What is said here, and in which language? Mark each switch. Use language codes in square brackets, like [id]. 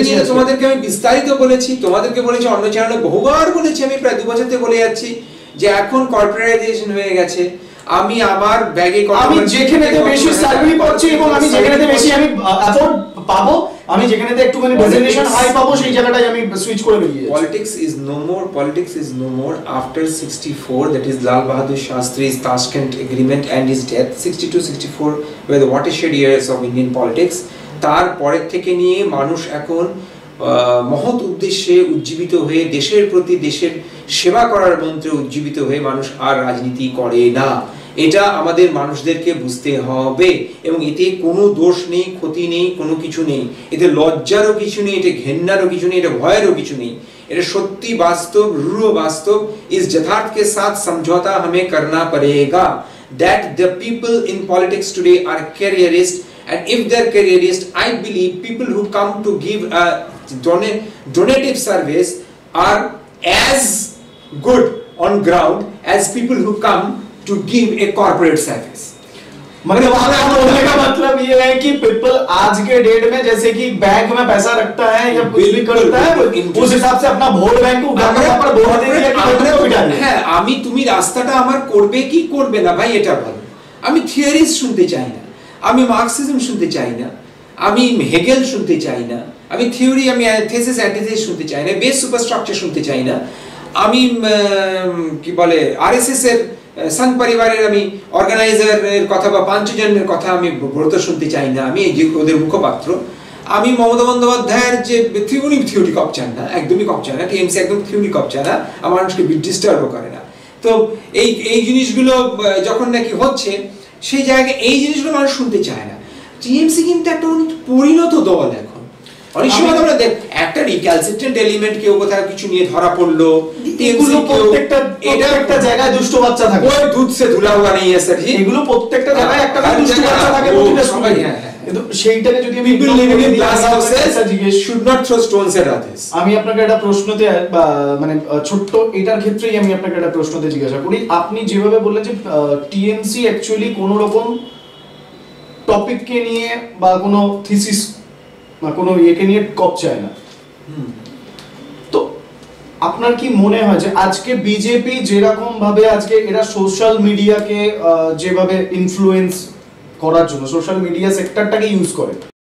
[bn] তোমাদেরকে আমি বিস্তারিত বলেছি, তোমাদেরকে বলেছি, অন্য চ্যানেলে বহুবার বলেছি, আমি প্রায় 2 বছর থেকে বলে যাচ্ছি যে এখন কর্পোরেটাইজেশন হয়ে গেছে। আমি আমার ব্যাগে আমি যেখানেতে বেশি স্যালারি পাচ্ছি এবং আমি যেখানেতে বেশি আমি এফোর্ড পাবো, আমি যেখানেতে একটুখানি ডেজিগনেশন হাই পাবো সেই জায়গাটাই আমি সুইচ করে বেরিয়ে যাই। [en] Politics is no more after 64, that is Lal Bahadur Shastri's Tashkent agreement and his death. 62-64 were the watershed years of Indian politics. [bn] তার পরের থেকে নিয়ে মানুষ এখন মহৎ উদ্দেশ্যে উজ্জীবিত হয়ে দেশের প্রতি দেশের সেবা করার মন্ত্রে উজ্জীবিত হয়ে মানুষ আর রাজনীতি করে না। এটা আমাদের মানুষদেরকে বুঝতে হবে এবং এতে কোনো দোষ নেই, ক্ষতি নেই, কোনো কিছু নেই, এতে লজ্জারও কিছু নেই, এটা ঘেন্নারও কিছু নেই, এটা ভয়েরও কিছু নেই, এটা সত্যি বাস্তব, রূঢ় বাস্তব। [hi] इस यथार्थ के साथ समझौता हमें करना पड़ेगा [en] that the people in politics today are careerist, and if they're careerist, I believe people who come to give a donative service are as good on ground as people who come to give a corporate service. [hi] मतलब बोलने का मतलब ये है कि people आज के date में जैसे कि बैंक में पैसा रखता है या कुछ भी करता है उस हिसाब से अपना वोट बैंक को उठाकर पर वोट दे दिया कि [bn] আমরা তো হ্যাঁ, আমি তুমি রাস্তাটা আমার করবে কি করবে না ভাই এটা বলো। আমি থিওরিজ শুনতে চাই না, আমি মার্কসিজম শুনতে চাই না, আমি হেগেল শুনতে চাই না, আমি থিওরি, আমি থিসিস অ্যান্টিথিসিস শুনতে চাই না, বেস সুপারস্ট্রাকচার শুনতে চাই না, আমি কি বলে আরএসএস এর সংঘ পরিবারের আমি অর্গানাইজারের কথা বা পাঞ্চজনের কথা আমি ব্রত শুনতে চাই না, আমি এই যে ওদের মুখপাত্র। আমি মমতা বন্দ্যোপাধ্যায়ের যে থিওরি কপচান না, একদমই কপচান না, টিএমসি একদম থিওরি কপচান না, আমার মানুষকে ডিস্টার্বও করে না। তো এই জিনিসগুলো যখন নাকি হচ্ছে সেই জায়গায় এই জিনিসগুলো মানুষ শুনতে চায় না। টিএমসি কিন্তু একটা পরিণত দল এখন। অনেক সময় আমরা দেখ একটা রিক্যালসিট্রেন্ট এলিমেন্ট কেউ কোথাও কিছু নিয়ে ধরা পড়লো, এগুলো প্রত্যেকটা জায়গায় দুষ্ট বাচ্চা থাকে, [hi] ওই দুধ সে ধুলা হুয়া নেই স্যার, [bn] এগুলো প্রত্যেকটা জায়গায় একটা দুষ্ট বাচ্চা থাকে প্রতিটা সময়। কিন্তু সেইটাকে যদি আমি [en] should not throw stones at others, [bn] আমি আপনাকে একটা প্রশ্নতে মানে ছোট্ট এটার ক্ষেত্রেই আমি আপনাকে একটা প্রশ্নতে জিজ্ঞাসা করি। আপনি যেভাবে বললেন যে টিএমসি অ্যাকচুয়ালি কোনো রকম টপিককে নিয়ে বা কোনো থিসিস বা কোনো ইয়েকে নিয়ে কপ চায় না, তো আপনার কি মনে হয় যে আজকে বিজেপি যেরকম ভাবে আজকে এরা সোশ্যাল মিডিয়াকে যেভাবে ইনফ্লুয়েন্স করার জন্য সোশ্যাল মিডিয়া সেক্টরটাকে ইউজ করে,